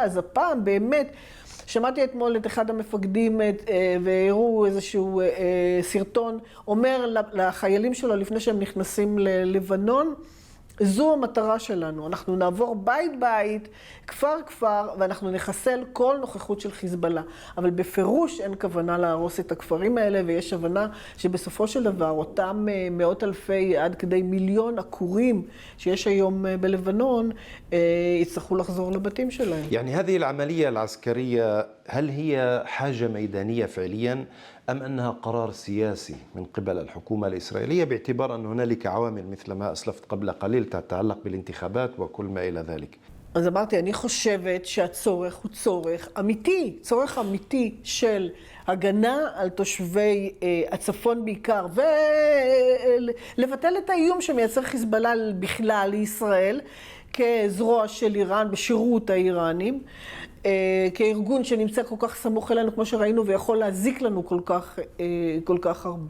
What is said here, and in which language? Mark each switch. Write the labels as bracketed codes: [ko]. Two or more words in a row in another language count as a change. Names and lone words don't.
[he] אז הפעם באמת, שמעתי אתמול את אחד המפקדים והראו איזשהו סרטון, אומר לחיילים שלו לפני שהם נכנסים ללבנון, זו המטרה שלנו, אנחנו נעבור בית בית, כפר כפר, ואנחנו נחסל כל נוכחות של חיזבאללה. אבל בפירוש אין כוונה להרוס את הכפרים האלה, ויש הבנה שבסופו של דבר אותם מאות אלפי עד כדי מיליון עקורים שיש היום בלבנון, יצטרכו לחזור לבתים שלהם. [ar] يعني هذه العملية العسكرية هل هي حاجة ميدانية فعلياً أم أنها قرار سياسي من قبل الحكومة الإسرائيلية باعتبار أن هنالك عوامل مثل ما أسلفت قبل قليل تتعلق بالانتخابات وكل ما إلى ذلك؟ [he] אז אמרתי, אני חושבת שהצורך הוא צורך אמיתי של הגנה על תושבי הצפון בעיקר, ולבטל את האיום שמייצר חיזבאללה בכלל לישראל, כזרוע של איראן בשירות האיראנים, כארגון שנמצא כל כך סמוך אלינו, כמו שראינו, ויכול להזיק לנו כל כך הרבה.